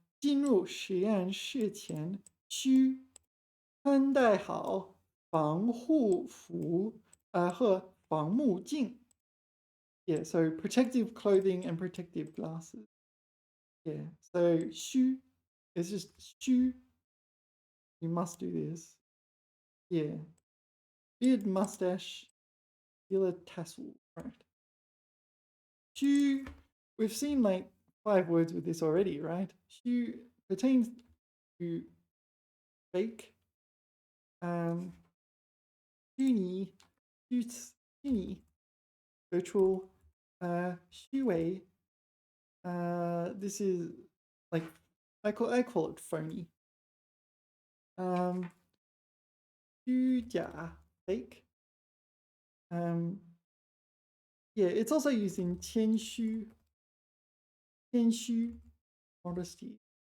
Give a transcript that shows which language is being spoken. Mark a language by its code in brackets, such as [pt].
[zh] 进入实验室前需穿戴好防护服和防目镜. [en] Yeah, so protective clothing and protective glasses. Yeah, so 须 is just 须. You must do this. Yeah. Beard, mustache, ear tassel. Right. 须, we've seen like 5 words with this already, right? 须 pertains to fake. [zh] 虚拟, 虚拟, [en] virtual, [zh] 虚伪. [en] This is like I call it phony. 虚假, fake. Yeah, it's also used in [zh] 谦虚, 谦虚, [en] modesty.